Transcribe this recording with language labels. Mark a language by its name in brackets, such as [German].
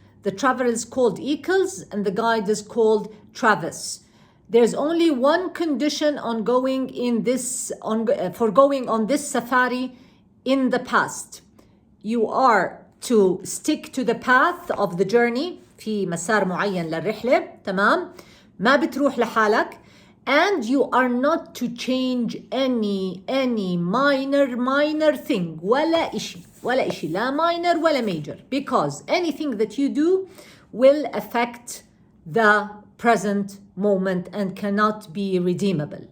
[English] The traveler is called Eccles and the guide is called Travis. There's only one condition on going for going on this safari in the past. You are to stick to the path of the journey. [Arabic] في مسار معين للرحلة، تمام؟ ما بتروح لحالك. [English] And you are not to change any minor thing. [Arabic] ولا إشي لا [English] minor ولا major, because anything that you do will affect the present moment and cannot be redeemable.